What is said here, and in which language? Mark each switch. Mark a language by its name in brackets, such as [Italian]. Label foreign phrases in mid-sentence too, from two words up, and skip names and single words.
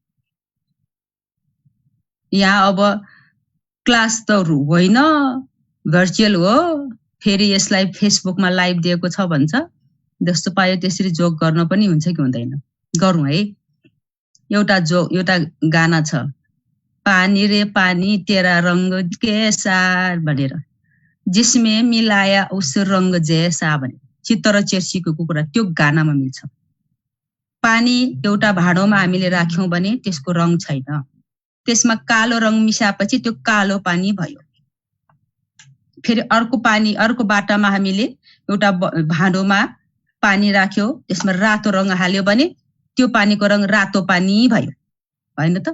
[Nepali] यहाँ अब क्लास त होइन, भर्चुअल हो, फेरि यसलाई फेसबुकमा लाइभ दिएको छ भन्छ, जस्तो पायो त्यसरी जोक गर्न पनि हुन्छ कि हुँदैन? गरौँ है। एउटा गाना छ, [Hindi] पानी रे पानी तेरा रंग कैसा [Nepali] भनेर, [Hindi] जिसमें मिलाया उस रंग जैसा [Nepali] भने चित्त र चेर्सिकको कुरा त्यो गानामा मिल्छ। पानी एउटा भाँडोमा हामीले राख्यौं भने त्यसको रङ छैन, त्यसमा कालो रङ मिसाएपछि त्यो कालो पानी भयो। फेरि अर्को बाटामा हामीले एउटा भाँडोमा पानी राख्यो, त्यसमा रातो रङ हाल्यो भने त्यो पानीको रङ रातो पानी भयो, होइन त?